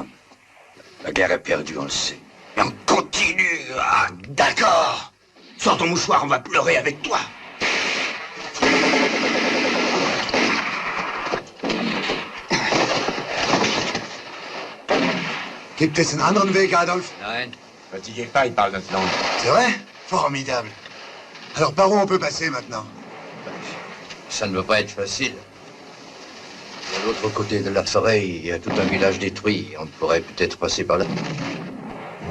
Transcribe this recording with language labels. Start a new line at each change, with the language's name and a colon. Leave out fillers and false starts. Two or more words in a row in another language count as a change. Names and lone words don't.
French: La guerre est perdue, on le sait. Mais on continue. Ah, d'accord. Sors ton mouchoir, on va pleurer avec toi.
German: Gibt es einen anderen Weg, Adolf? Nein,
French: Fatiguez pas, il parle notre langue. C'est vrai? Formidable. Alors par où on peut passer maintenant? ça ne va pas être facile. De l'autre côté de la forêt, il y a tout un village détruit. On pourrait peut-être passer par là.